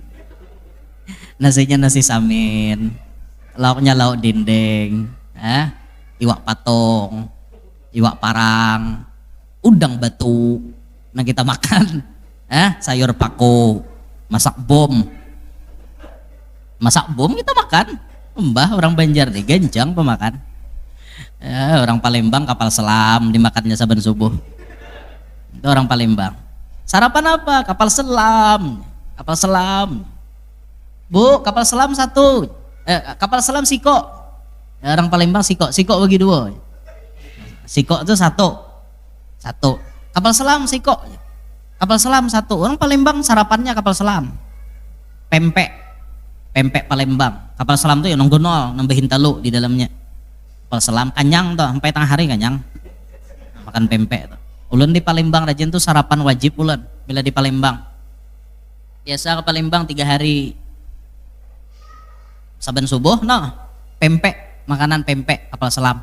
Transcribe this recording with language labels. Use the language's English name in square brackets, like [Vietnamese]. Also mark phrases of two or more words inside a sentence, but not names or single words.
[Banjar] Nasinya nasi samin, lauknya lauk dinding, iwak patong, iwak parang, udang batu, nah kita makan, sayur pako, masak bom kita makan. Mbah orang Banjar nih gencang pemakan. [Indonesian] Orang Palembang kapal selam dimakannya saban subuh. Itu orang Palembang. Sarapan apa? Kapal selam. Bu, kapal selam 1. Kapal selam siko. Orang Palembang siko bagi 2. Siko itu 1. Kapal selam siko. Kapal selam 1. Orang Palembang sarapannya kapal selam. Pempek Palembang. Kapal selam tuh ya nonggonol, nambahin talu di dalamnya. Kapal selam kanyang tuh, sampai tengah hari kanyang. Makan pempek tuh. [Banjar] Ulun di Palembang rajin tuh sarapan wajib ulun bila di Palembang. [Indonesian] Biasa ke Palembang 3 hari. Saban subuh pempek, makanan pempek kapal selam.